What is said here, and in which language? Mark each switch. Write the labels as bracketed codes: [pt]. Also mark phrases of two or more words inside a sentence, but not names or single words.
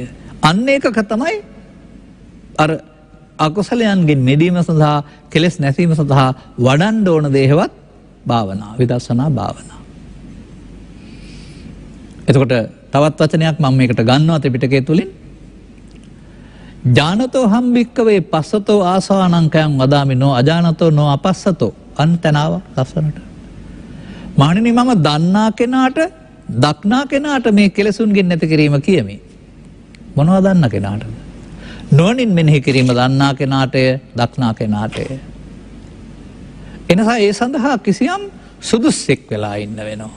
[si] අන්න ඒකක තමයි අර අකුසලයන්ගෙන් මිදීම සඳහා කෙලෙස් නැසීම සඳහා වඩන්න ඕන දේහවත් භාවනා විදර්ශනා භාවනා. එතකොට තවත් වචනයක් මම මේකට ගන්නවා ත්‍රිපිටකය තුලින් [pi] ඥානතෝ හම්බික්කවේ පස්සතෝ ආසානංකයන් වදාමිනෝ අජානතෝ නෝ අපස්සතෝ [si] අන්තනාව ලස්සනට මහණෙනි මම දන්නා කෙනාට දක්නා කෙනාට මේ කෙලෙසුන්ගෙන් නැති කිරීම කියමි. මොනවද දන්න කෙනාටද? නොනින් මෙනෙහි කිරීම දන්නා කෙනාටය දක්නා කෙනාටය. එනිසා ඒ සඳහා කිසියම් සුදුස්සෙක් වෙලා ඉන්න වෙනවා.